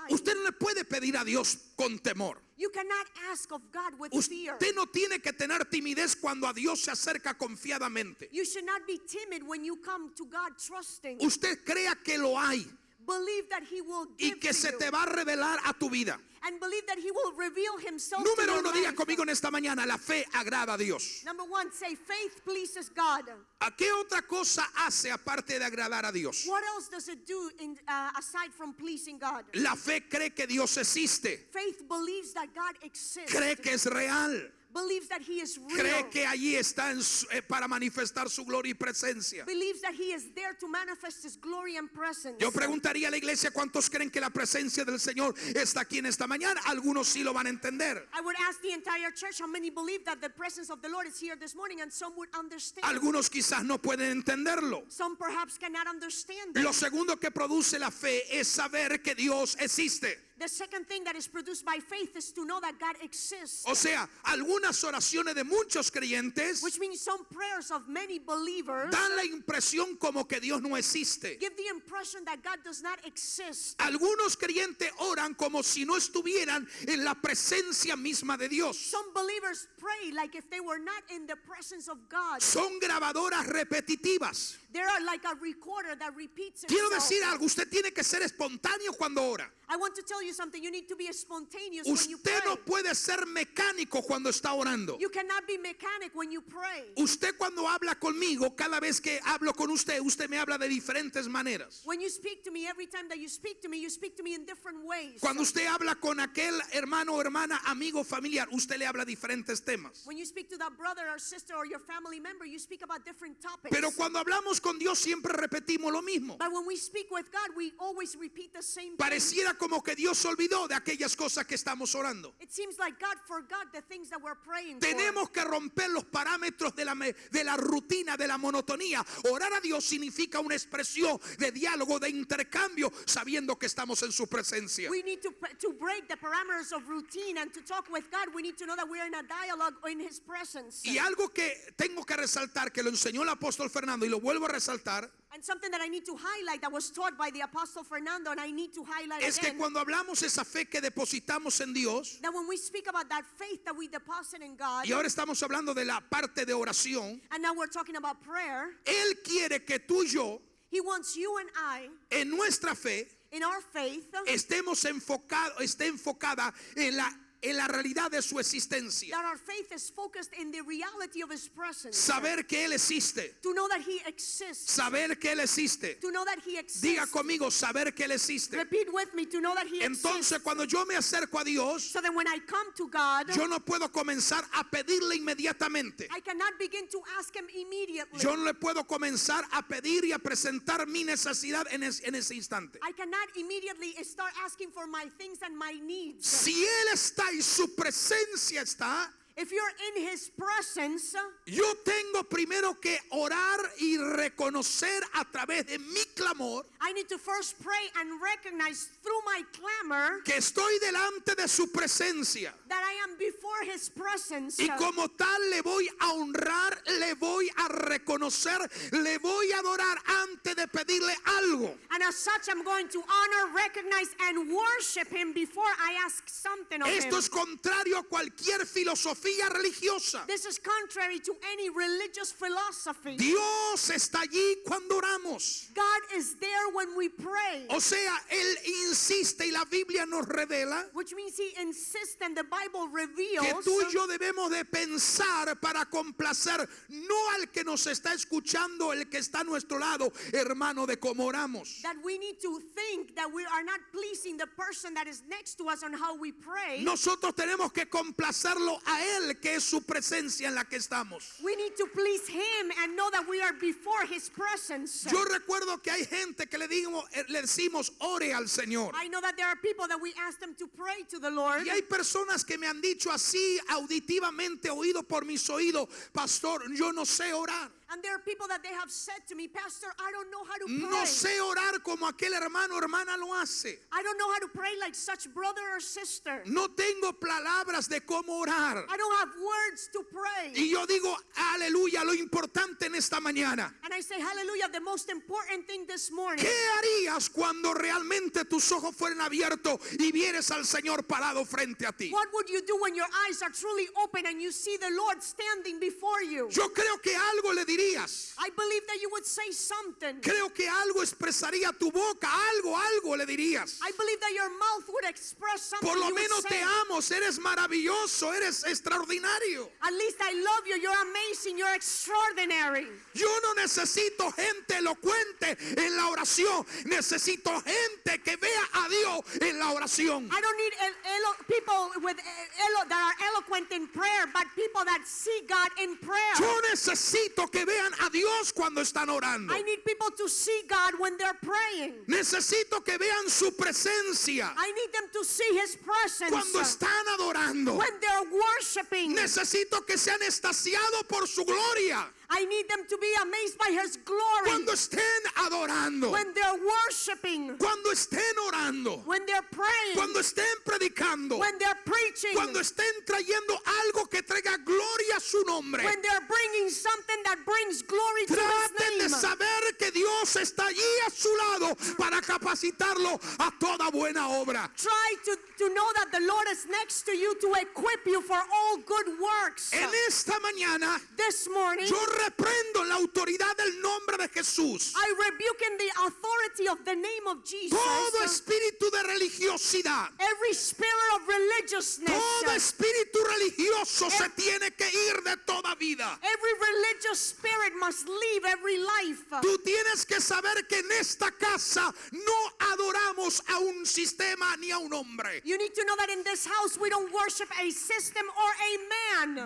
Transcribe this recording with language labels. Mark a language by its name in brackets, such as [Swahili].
[Spanish] Usted no le puede pedir a Dios con temor. [English] You cannot ask of God with fear. [Spanish] Usted no tiene que tener timidez cuando a Dios se acerca confiadamente. [English] You should not be timid when you come to God trusting. [Spanish] Usted crea que lo hay [English] Believe that he will [Spanish] y [English] give [Spanish] que [English] to [Spanish] se [English] you. [Spanish] te va a revelar a tu vida. [English] And believe that he will reveal himself [Spanish] Número [English] to [Spanish] uno, [English] your [Spanish] diga [English] life. [Spanish] conmigo en esta mañana, la fe agrada a Dios. [English] Number one, say faith pleases God. [Spanish] ¿A qué otra cosa hace aparte de agradar a Dios? [English] What else does it do aside from pleasing God? [Spanish] La fe cree que Dios existe, [English] Faith believes that God exists. [Spanish] cree que es real, [English] Believes that he is real. [Spanish] cree que allí está para manifestar su gloria y presencia. [English] Believes that he is there to manifest his glory and presence. [Spanish] Yo preguntaría a la iglesia, ¿cuántos creen que la presencia del Señor está aquí en esta mañana? Algunos sí lo van a entender. [English] I would ask the entire church how many believe that the presence of the Lord is here this morning, and some would understand. [Spanish] Algunos quizás no pueden entenderlo. [English] Some perhaps cannot understand that. [Spanish] Lo segundo que produce la fe es saber que Dios existe. [English] The second thing that is produced by faith is to know that God exists. [Spanish] O sea, algunas oraciones de muchos creyentes [English] Which means some prayers of many believers [Spanish] dan la impresión como que Dios no existe. [English] give the impression that God does not exist. [Spanish] Algunos creyentes oran como si no estuvieran en la presencia misma de Dios. [English] Some believers pray like if they were not in the presence of God. [Spanish] Son grabadoras repetitivas. [English] They are like a recorder that repeats [Spanish] Quiero [English] itself. [Spanish] decir algo, usted tiene que ser espontáneo cuando ora. [English] I want to tell you something. You need to be spontaneous when you [Spanish] Usted [English] pray. [Spanish] no puede ser mecánico cuando está orando. [English] You cannot be mechanic when you pray. [Spanish] Usted cuando habla conmigo, cada vez que hablo con usted me habla de diferentes maneras. [English] When you speak to me, every time that you speak to me in different ways. [Spanish] Cuando usted habla con aquel hermano o hermana, amigo, familiar, usted le habla diferentes temas. [English] When you speak to that brother or sister or your family member, you speak about different topics. [Spanish] Pero cuando hablamos con Dios siempre repetimos lo mismo. [English] But when we speak with God, we always repeat the same thing. [Spanish] Pareciera como que Dios nos olvidó de aquellas cosas que estamos orando. [English] It seems like God forgot the things that we're praying for. [Spanish] Tenemos que romper los parámetros de la rutina, de la monotonía. Orar a Dios significa una expresión de diálogo, de intercambio, sabiendo que estamos en su presencia. [English] We need to break the parameters of routine, and to talk with God, we need to know that we're in a dialogue in His presence. [Spanish] Y algo que tengo que resaltar, que lo enseñó el apóstol Fernando, y lo vuelvo a resaltar, [English] And something that I need to highlight that was taught by the Apostle Fernando, and I need to highlight [Spanish] es que [English] again, [Spanish] cuando hablamos esa fe que depositamos en Dios, [English] that when we speak about that faith that we deposit in God, [Spanish] y ahora estamos hablando de la parte de oración, [English] and now we're talking about prayer, [Spanish] Él quiere que tú y yo, [English] He wants you and I, [Spanish] en nuestra fe, [English] in our faith, [Spanish] esté enfocada en la realidad de su existencia. [English] that our faith is focused in the reality of His presence. [Spanish] Saber que Él existe. [English] To know that He exists. [Spanish] Saber que Él existe. [English] To know that He exists. [Spanish] Diga conmigo, saber que Él existe. [English] Repeat with me, to know that He exists. [Spanish] Entonces, cuando yo me acerco a Dios, [English] So that when I come to God, [Spanish] yo no puedo comenzar a pedirle inmediatamente. [English] I cannot begin to ask Him immediately. [Spanish] Yo no le puedo comenzar a pedir y a presentar mi necesidad en ese instante. [English] I cannot immediately start asking for my things and my needs. [Spanish] Si Él está y su presencia está, [English] If you're in His presence, [Spanish] yo tengo primero que orar y reconocer a través de mi clamor [English] I need to first pray and recognize through my clamor [Spanish] que estoy delante de su presencia. [English] that I am before His presence. [Spanish] Y como tal le voy a honrar, le voy a reconocer, le voy a adorar antes de pedirle algo. [English] And as such, I'm going to honor, recognize, and worship Him before I ask something of Him. [Spanish] Esto es contrario a cualquier filosofía religiosa. [English] This is contrary to any religious philosophy. [Spanish] Dios está allí cuando oramos. [English] God is there when we pray. [Spanish] O sea, Él insiste y la Biblia nos revela [English] Which means He insists and the Bible [Spanish] que [English] reveals [Spanish] tú y yo debemos de pensar para complacer no al que nos está escuchando, el que está a nuestro lado, hermano, de cómo oramos. [English] that we need to think that we are not pleasing the person that is next to us on how we pray. [Spanish] Nosotros tenemos que complacerlo a Él, que es su presencia en la que estamos. [English] We need to please Him and know that we are before His presence. [Spanish] Yo recuerdo que hay gente que le decimos ore al Señor. [English] I know that there are people that we ask them to pray to the Lord. [Spanish] Y hay personas que me han dicho así auditivamente, oído por mis oídos, pastor, yo no sé orar. [English] And there are people that they have said to me, Pastor, I don't know how to pray. [Spanish] No sé orar como aquel hermano o hermana lo hace. [English] I don't know how to pray like such brother or sister. [Spanish] No tengo palabras de cómo orar. [English] I don't have words to pray. [Spanish] Y yo digo, aleluya, lo importante en esta mañana. [English] And I say, hallelujah, the most important thing this morning. [Spanish] ¿Qué harías cuando realmente tus ojos fueran abiertos y vieres al Señor parado frente a ti? [English] What would you do when your eyes are truly open and you see the Lord standing before you? [Spanish] Yo creo que algo le dirías. [English] I believe that you would say something. [Spanish] Creo que algo expresaría tu boca, algo le dirías. [English] I believe that your mouth would express something. [Spanish] Por lo [English] You would [Spanish] menos [English] say, [Spanish] te amo, eres maravilloso, eres extraordinario. [English] at least I love you, you're amazing, you're extraordinary. [Spanish] Yo no necesito gente elocuente en la oración, necesito gente que vea a Dios en la oración. [English] I don't need people with that are eloquent in prayer, but people that see God in prayer. [Spanish] Yo necesito que vean a Dios cuando están orando. [English] I need people to see God when they're praying. [Spanish] Necesito que vean su presencia [English] I need them to see His presence [Spanish] cuando están adorando. [English] when they're worshiping. [Spanish] Necesito que sean extasiados por su gloria [English] I need them to be amazed by His glory [Spanish] cuando estén adorando, [English] when they're worshiping, [Spanish] cuando estén orando, [English] when they're praying, [Spanish] cuando estén predicando, [English] when they're preaching, [Spanish] cuando estén trayendo algo que traiga gloria a su nombre. [English] when they're bringing something that brings glory to His [Spanish] Traten de saber que Dios está allí a su lado para capacitarlo a toda buena obra. [English] Try to know that the Lord is next to you to equip you for all good works. [Spanish] En esta mañana [English] This morning, [Spanish] yo reprendo la autoridad del nombre de Jesús [English] I rebuke in the authority of the name of Jesus [Spanish] todo espíritu de religiosidad. [English] every spirit of religiousness. [Spanish] Todo espíritu religioso se tiene que ir de toda vida. [English] Every religious spirit must leave every life. [Spanish] Tú tienes que saber que en esta casa no adoramos a un sistema ni a un hombre. [English] You need to know that in this house we don't worship a system or a man.